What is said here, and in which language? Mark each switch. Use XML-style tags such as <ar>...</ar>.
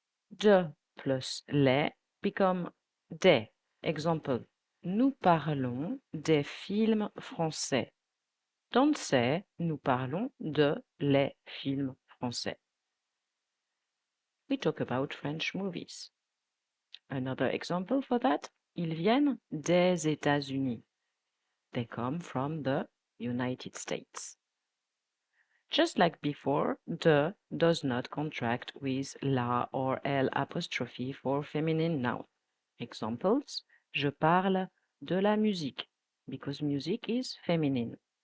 <en>De plus les become des. Example,</en> <fr>nous parlons des films français.</fr> <en>Don't say</en> <fr>nous parlons de les films français.</fr> <en>We talk about French movies. Another example for that,</en> <fr>ils viennent des États-Unis.</fr> <en>They come from the United States. Just like before, de does not contract with la or l apostrophe for feminine noun. Examples,</en> <fr>je parle de la musique,</fr> <en>because music is feminine.</en>